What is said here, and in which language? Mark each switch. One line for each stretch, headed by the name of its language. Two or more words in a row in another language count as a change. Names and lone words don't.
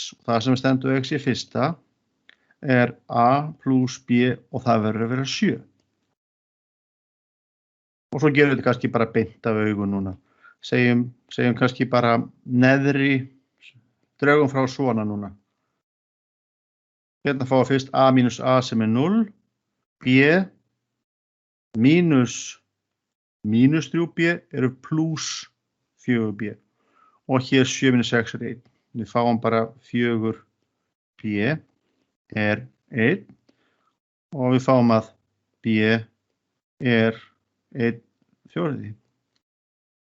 Icelandic: Það sem stendur x í fyrsta er a plus b og það verður að vera 7. Og svo gerum við þetta kannski bara beint af augun núna. Segjum kannski bara neðri, draugum frá svona núna. Hérna fáum við fyrst a minus a sem er 0, b minus 3b eru plus 4b og hér 7 minus 6 er 1. Við fáum bara 4b er 1 og við fáum að b er 1/4.